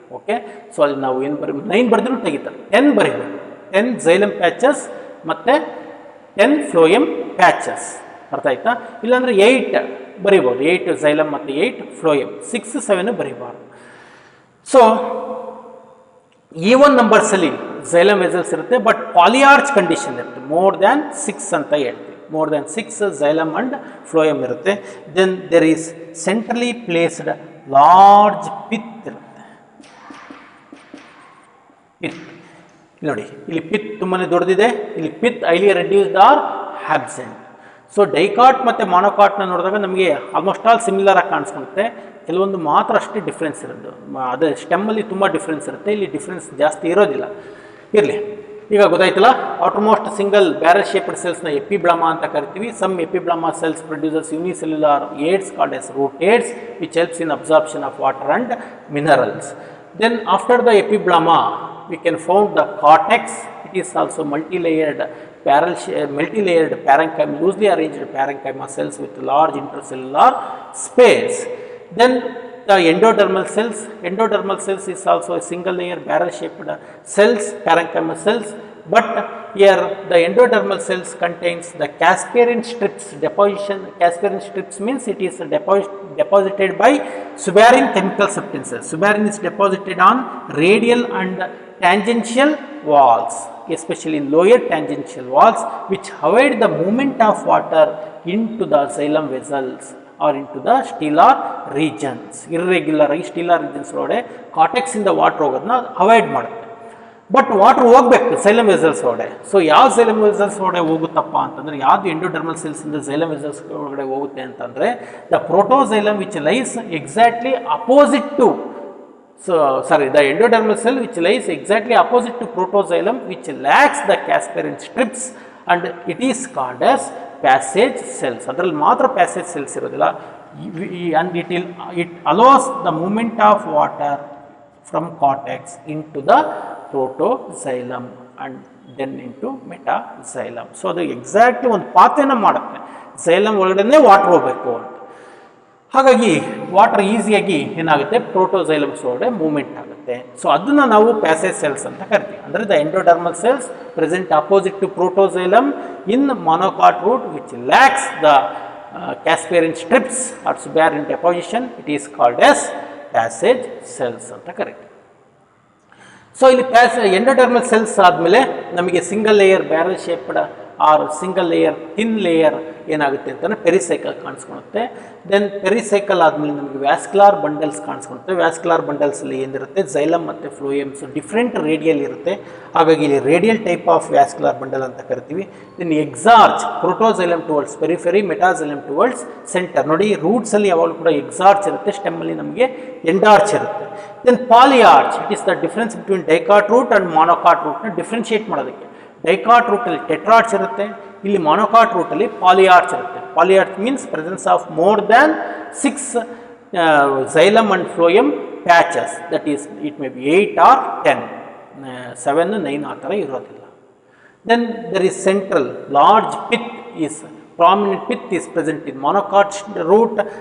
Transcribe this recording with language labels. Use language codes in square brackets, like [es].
[kn] Okay, so ಅಲ್ಲಿ ನಾವು ಏನು 9 ಬರೆದ್ರೂ ತೆಗಿತಾರೆ. 10 ಬರೀಬೇಕು, 10 xylem ಪ್ಯಾಚಸ್ ಮತ್ತು 10 phloem ಪ್ಯಾಚಸ್. ಅರ್ಥ ಆಯ್ತಾ? ಇಲ್ಲಾಂದರೆ 8 ಬರಿಬೋದು, 8 xylem ಮತ್ತು 8 phloem, 6 7 ಬರೀಬಾರ್ದು. So even ನಂಬರ್ಸಲ್ಲಿ xylem vessels ಇರುತ್ತೆ, ಬಟ್ ಪಾಲಿಯಾರ್ಚ್ ಕಂಡೀಷನ್ ಇರುತ್ತೆ, ಮೋರ್ ದ್ಯಾನ್ 6 ಅಂತ ಹೇಳ್ತೀವಿ. [en] more than 6 xylem and phloem [kn] irutte. [en] Then there is centrally placed large pith [kn] irutte. ನೋಡಿ ಇಲ್ಲಿ ಪಿತ್ ತುಂಬಾ ದೊಡ್ಡದಿದೆ, ಇಲ್ಲಿ pith highly reduced R absent. So dicot ಮತ್ತು ಮಾನೋಕಾಟ್ನ ನೋಡಿದಾಗ ನಮಗೆ ಆಲ್ಮೋಸ್ಟ್ ಆಲ್ ಸಿಮಿಲರ್ ಆಗಿ ಕಾಣಿಸ್ಕೊಳುತ್ತೆ. ಕೆಲವೊಂದು ಮಾತ್ರ ಅಷ್ಟೇ ಡಿಫ್ರೆನ್ಸ್ ಇರೋದು, ಅದೇ ಸ್ಟೆಮ್ಮಲ್ಲಿ ತುಂಬ ಡಿಫ್ರೆನ್ಸ್ ಇರುತ್ತೆ, ಇಲ್ಲಿ ಡಿಫ್ರೆನ್ಸ್ ಜಾಸ್ತಿ ಇರೋದಿಲ್ಲ. ಇರಲಿ, ಈಗ ಗೊತ್ತಾಯ್ತಲ್ಲ. ಔಟರ್ಮೋಸ್ಟ್ ಸಿಂಗಲ್ ಬ್ಯಾರಲ್ ಶೇಪ್ಡ್ ಸೆಲ್ಸ್ನ ಎಪಿಬ್ಲಾಮಾ ಅಂತ ಕರಿತೀವಿ. [en] Some epiblema cells produces unicellular aids called as root aids which helps in absorption of water and minerals. Then after the epiblama we can found the cortex. It is also multi-layered parenchyma, loosely arranged parenchyma cells with large intercellular space. Then the endodermal cells is also a single layer barrel shaped cells, parenchyma cells, but here the endodermal cells contains the Casparian strips deposition. Casparian strips means it is deposited by suberin chemical substances. Suberin is deposited on radial and tangential walls, especially in lower tangential walls, which avoid the movement of water into the xylem vessels or into the stellar regions. Irregular stellar regions [kn] ಒಳಗಡೆ cortex ಇಂದ water ಹೋಗೋದನ್ನ avoid ಮಾಡುತ್ತೆ. But water ಹೋಗ್ಬೇಕು xylem vessels ಒಳಗಡೆ. So ಯಾವ xylem vessels ಒಳಗಡೆ ಹೋಗುತ್ತಪ್ಪ ಅಂತಂದರೆ, ಯಾವುದು endodermal ಸೆಲ್ಸಿಂದ xylem vessels ಒಳಗಡೆ ಹೋಗುತ್ತೆ ಅಂತಂದರೆ, [en] The protoxylem which lies exactly opposite to the endodermal cell which lies exactly opposite to protoxylem, which lacks the Casparian strips, and it is called as passage cells. [kn] ಅದರಲ್ಲಿ ಮಾತ್ರ passage cells ಇರೋದಿಲ್ಲ, [en] and it allows the movement of water from cortex into the protoxylem and then into metaxylem. [kn] So ಅದು exactly ಒಂದು ಪಾತ್ರೆನ ಮಾಡುತ್ತೆ, xylem ಒಳಗಡೆ water ಹೋಗಬೇಕು ಅಂತ. ಹಾಗಾಗಿ ವಾಟರ್ ಈಸಿಯಾಗಿ ಏನಾಗುತ್ತೆ, ಪ್ರೋಟೋಸೈಲಮ್ಸ್ ಒಳಗಡೆ ಮೂವ್ಮೆಂಟ್ ಆಗುತ್ತೆ. ಸೊ ಅದನ್ನು ನಾವು ಪ್ಯಾಸೇಜ್ ಸೆಲ್ಸ್ ಅಂತ ಕರಿತೀವಿ. ಅಂದರೆ [en] The endodermal cells present opposite to protoxylem in monocot root which lacks the Casparian strips or suberin deposition. It is called as passage cells [kn] ಅಂತ ಕರಿತೀವಿ. ಸೊ ಇಲ್ಲಿ ಎಂಡೋಡರ್ಮಲ್ ಸೆಲ್ಸ್ ಆದಮೇಲೆ ನಮಗೆ single layer barrel shaped R single layer thin layer ಏನಾಗುತ್ತೆ ಅಂತಂದರೆ pericycle ಕಾಣಿಸ್ಕೊಳುತ್ತೆ. Then pericycle ಆದಮೇಲೆ ನಮಗೆ vascular bundles ಕಾಣಿಸ್ಕೊಳುತ್ತೆ. Vascular ಬಂಡಲ್ಸಲ್ಲಿ ಏನಿರುತ್ತೆ, xylem ಮತ್ತು ಫ್ಲೋಯಮ್ಸ್ ಡಿಫ್ರೆಂಟ್ ರೇಡಿಯಲ್ ಇರುತ್ತೆ, ಹಾಗಾಗಿ ಇಲ್ಲಿ radial type of vascular bundle ಅಂತ ಕರಿತೀವಿ. Then ಎಕ್ಸಾರ್ಚ್ ಪ್ರೋಟೋಸೈಲಮ್ towards periphery, ಮೆಟಾಸೈಲಮ್ towards centre. ನೋಡಿ ರೂಟ್ಸಲ್ಲಿ ಯಾವಾಗಲೂ ಕೂಡ ಎಕ್ಸಾರ್ಚ್ ಇರುತ್ತೆ, ಸ್ಟೆಮ್ಮಲ್ಲಿ ನಮಗೆ ಎಂಡಾರ್ಚ್ ಇರುತ್ತೆ. [en] Then polyarch, it is the difference between dicot root and monocot ರೂಟ್ನ differentiate ಮಾಡೋದಕ್ಕೆ. [kn] ಡೈಕಾಟ್ ರೂಟಲ್ಲಿ ಟೆಟ್ರಾರ್ಚ್ ಇರುತ್ತೆ, ಇಲ್ಲಿ ಮೊನೊಕಾಟ್ ರೂಟಲ್ಲಿ ಪಾಲಿಯಾರ್ಚ್ ಇರುತ್ತೆ. [en] polyarch means presence of more than 6 xylem and phloem patches, that is it may be 8 or 10, 7, 9 [kn] ಆ ಥರ ಇರೋದಿಲ್ಲ. [en] Then there is central large pith is prominent pith is present in monocot root.